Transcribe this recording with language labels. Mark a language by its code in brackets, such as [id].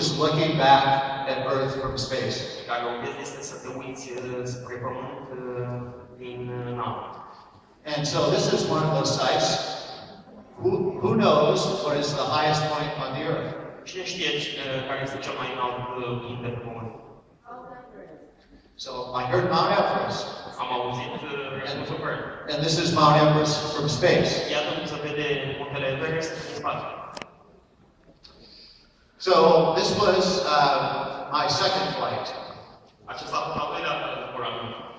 [en] is looking back at Earth from space. [ro] pe care o vezi este să te uiți spre pământ din navă. [en] And so this is one of those sights. Who knows what is the highest point on the Earth? [ro] Cine știe care este cel mai înalt punct de pe pământ? [en] So I heard Mount Everest. [ro] Am auzit răspunsul corect. [en] And this is Mount Everest from space. [ro] Iată cum se vede muntele Everest din spațiu. [en] So this was my second flight. [ro] Acesta a fost al doilea zbor al meu.